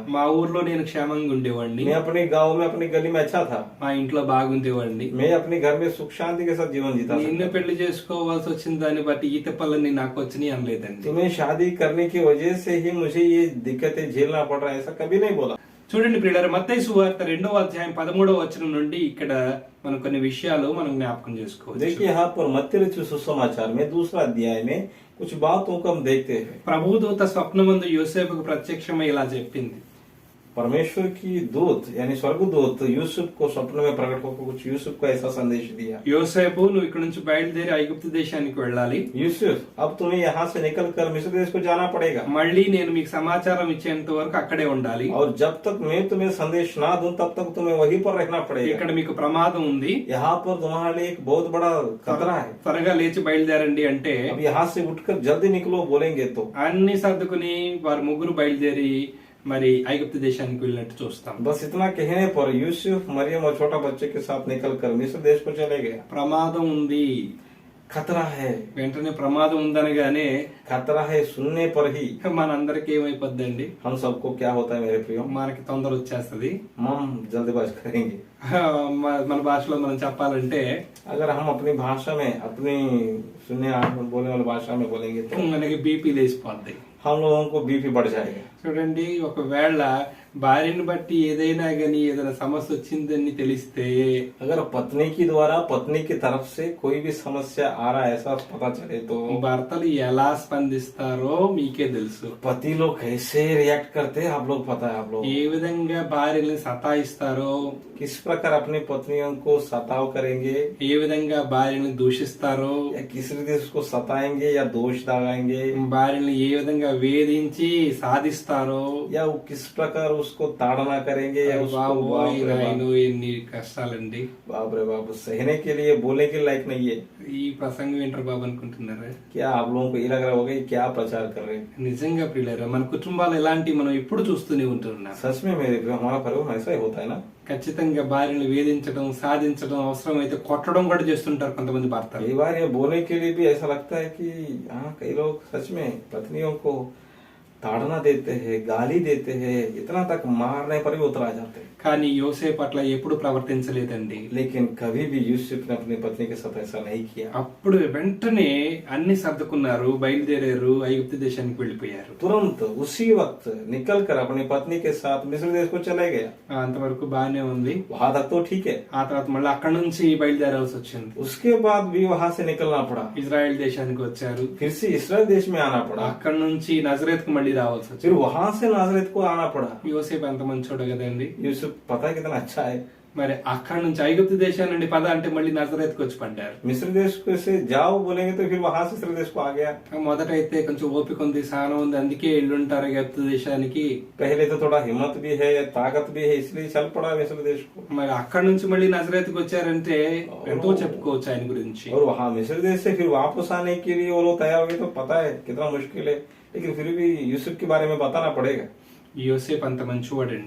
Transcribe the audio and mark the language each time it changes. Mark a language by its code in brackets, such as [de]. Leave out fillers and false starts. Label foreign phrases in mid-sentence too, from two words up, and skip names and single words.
[te] మా ఊర్లో నేను క్షేమంగా ఉండేవాడిని, [hi] मैं अपने गांव में अपनी गली में अच्छा था, [te] మా ఇంట్లో బాగుండేవాడిని, [hi] मैं अपने घर में सुख शांति के साथ जीवन जीता [te] నిన్ను [hi] था। [te] పెళ్లి చేసుకోవాల్సి వచ్చిన దాన్ని బట్టి ఈ తిప్పలన్నీ నాకు వచ్చినాయి అనలేదండి. [hi] तुम्हें शादी करने की वजह से ही मुझे ये दिक्कतें झेलना पड़ रहा है, ऐसा कभी नहीं बोला। [te] చూడండి ప్రియులారా, మత్తయి సువార్త 2వ అధ్యాయం 13వ వచనం నుండి ఇక్కడ మనం కొన్ని విషయాలు మనం జ్ఞాపకం చేసుకోవచ్చు. [hi] देखिए यहाँ पर मत्ती रचित सुसमाचार में 2 अध्याय में कुछ बातों को हम देखते हैं। [te] ప్రభుదూత స్వప్నమందు యోసేపుకు ప్రత్యక్షమై ఇలా చెప్పింది. [hi] परमेश्वर की दूत यानी स्वर्गदूत यूसुफ को स्वप्न में प्रकट होकर कुछ यूसुफ को ऐसा संदेश दिया। [te] యోసేపు, నువ్వు ఇక్కడ నుంచి బయలుదేరి ఐగుప్తు దేశానికి వెళ్ళాలి. [hi] यूसुफ, अब तुम्हें यहाँ से निकल कर मिस्र देश को जाना पड़ेगा, [te] మళ్ళీ నేను మీకు సమాచారం ఇచ్చేంత వరకు అక్కడే ఉండాలి. [hi] और जब तक मैं तुम्हें संदेश ना दूं तब तक तुम्हें वहीं पर रहना पड़ेगा। [te] ఇక్కడ మీకు ప్రమాదం ఉంది, [hi] यहाँ पर तुम्हारे लिए एक बहुत बड़ा खतरा है। [te] త్వరగా లేచి బయలుదేరండి అంటే [hi] अब यहाँ से उठकर जल्दी निकलो बोलेंगे तो [te] అన్ని సర్దుకుని వారు ముగ్గురు బయలుదేరి మరి ఐగుప్తు దేశానికి వెళ్ళినట్టు చూస్తాం. [hi] बस इतना कहने पर यूसुफ मरियम और छोटा बच्चे के साथ निकलकर मिस्र देश को चले गया। [te] ప్రమాదం ఉంది, [hi] खतरा है, [te] వెంటనే ప్రమాదం ఉందనగానే [hi] खतरा है सुनने पर ही [te] మనందరికి ఏమైపోద్దండి, [hi] हम सबको क्या होता है मेरे प्रियो, [te] మనకి తొందర వచ్చేస్తది. [hi] हम जल्दबाज करेंगे। [te] మన భాషలో మనం చెప్పాలంటే [hi] अगर हम अपनी भाषा में अपनी सुनने बोलने वाली भाषा में बोलेंगे तो [te] మనకి బీపీ లేచిపోద్ది. [hi] हम लोगों को बीपी बढ़ जाएगा। [te] చూడండి, ఒకవేళ భార్యని బట్టి ఏదైనా గానీ ఏదైనా సమస్య వచ్చిందని తెలిస్తే, [hi] अगर पत्नी की द्वारा पत्नी की तरफ से कोई भी समस्या आ रहा है ऐसा पता चले तो [te] భర్తలు ఎలా స్పందిస్తారో మీకే తెలుసు. [hi] पति लोग कैसे रिएक्ट करते हैं आप लोग पता है। आप लोग [te] ఏ విధంగా భార్యల్ని సతాయిస్తారో, [hi] किस प्रकार अपनी पत्नियों को सताव करेंगे, [te] ఏ విధంగా భార్యని దూషిస్తారో, [hi] या किस रीति से उसको सताएंगे या दोष लगाएंगे, [te] భార్యని ఏ విధంగా వేధించి సాధిస్తారో, [hi] या वो किस प्रकार उसको ताड़ना करेंगे या उसको [te] బాబు [hi] बाप रे [te] నాయన ఎన్ని కష్టాలండి. [hi] बाप रे बाप सहने के लिए बोलने के लायक नहीं है। [te] ఈ ప్రసంగం ఏంటారు బాబు అనుకుంటున్నారా? [hi] क्या आप लोगों को ये लग रहा होगा कि क्या प्रचार कर रहे हैं। [te] నిజంగా ప్రియులారా, మన కుటుంబాలు ఎలాంటి మనం ఎప్పుడు చూస్తూనే ఉంటున్నాం. [hi] सच में मेरे प्रिय हमारा परिवार ऐसा ही होता है ना। [te] ఖచ్చితంగా భార్యను వేధించడం, సాధించడం, అవసరమైతే కొట్టడం కూడా చేస్తుంటారు కొంతమంది భర్తలు. [hi] कई बार ये बोलने के लिए भी ऐसा लगता है कि हाँ कई लोग सच में पत्नियों को ताड़ना देते हैं, गाली देते हैं, इतना तक मारने पर भी उतर आ जाते हैं। [te] కానీ యోసేపు అట్లా ఎప్పుడు ప్రవర్తించలేదండి. [hi] लेकिन कभी भी यूसुफ ने अपनी पत्नी के साथ ऐसा नहीं किया। [te] అప్పుడు వెంటనే అన్ని సర్దుకున్నారు, బయలుదేరారు, ఐగుప్తు దేశానికి వెళ్ళిపోయారు. [hi] तुरंत उसी वक्त निकल कर अपनी पत्नी के साथ मिस्र देश को चले गया। [te] అంతవరకు బానే ఉంది. [hi] वहां तक तो ठीक है। [te] ఆ తర్వాత మళ్ళీ అక్కడ నుంచి బయలుదేరాల్సి వచ్చింది. [hi] उसके बाद भी वहां से निकलना पड़ा, [te] ఇజ్రాయెల్ దేశానికి వచ్చారు. [hi] फिर से इसराइल देश में आना पड़ा, [te] అక్కడ నుంచి నజరేత్ కు మళ్ళీ రావాల్సి వచ్చింది. [hi] फिर वहां से नाजरेत को आना पड़ा। [te] యోసేపు ఎంత మంచోడు కదండి. [hi] यूसुफ पता है कितना अच्छा है। [te] మరి అక్కడ నుంచి ఐగుప్తు దేశం నుండి పద అంటే మళ్ళీ నజరేత్ కు వచ్చి పడ్డారు. [hi] मिस्र देश को से जाओ बोलेंगे तो फिर वहां से मिस्र देश को आ गया। [te] మొదట అయితే కొంచెం ఓపిక ఉంది, సహనం ఉంది, అందుకే ఎల్లుంటారు ఐగుప్తు దేశానికి. [hi] पहले तो थोड़ा हिम्मत भी है, ताकत भी है, इसलिए चल पड़ा मिस्र देश को। [te] మరి అక్కడ నుంచి మళ్ళీ నజరేత్ కు వచ్చారంటే ఎంతో చెప్పుకోవచ్చు ఆయన గురించి. [hi] और वहां मिस्र देश से फिर वापस आने के लिए वो लोग तैयार हो गए तो पता है कितना मुश्किल है, लेकिन फिर भी यूसुफ के बारे में बताना पड़ेगा। [te] యోసేపు అంత మంచివాడండి.